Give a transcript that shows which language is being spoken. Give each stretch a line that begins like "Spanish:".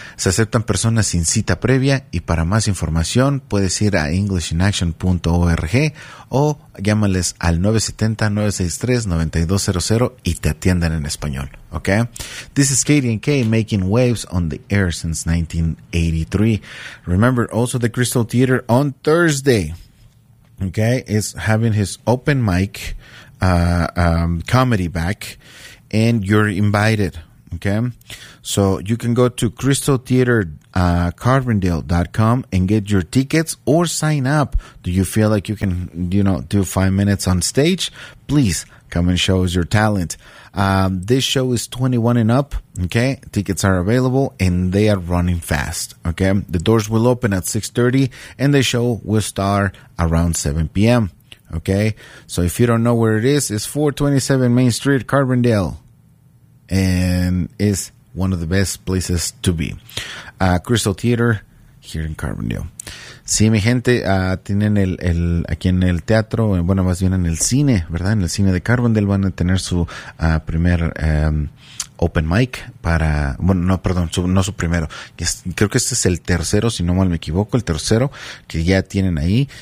Spanish: Se aceptan personas sin cita previa y para más información puedes ir a englishinaction.org o llámales al 970-963-9200 y te atienden en español, ¿ok?
English: This is KDNK making waves on the air since 1983. Remember also the Crystal Theater on Thursday, ¿ok? Is having his open mic comedy back, and you're invited. Okay, so you can go to Crystal Theater Carbondale.com and get your tickets or sign up. Do you feel like you can, you know, do 5 minutes on stage? Please come and show us your talent. This show is 21 and up. Okay, tickets are available and they are running fast. Okay, the doors will open at 6:30 and the show will start around 7 p.m. Okay, so if you don't know where it is, it's 427 Main Street, Carbondale. And is one of the best places to be. Crystal Theater here in Carbondale.
Spanish: Sí, mi gente, tienen el aquí en el teatro, bueno, más bien en el cine, ¿verdad? En el cine de Carbondale van a tener su primer open mic para, bueno, no, perdón, su, no su primero. Es, creo que este es el tercero, si no mal me equivoco, el tercero que ya tienen ahí.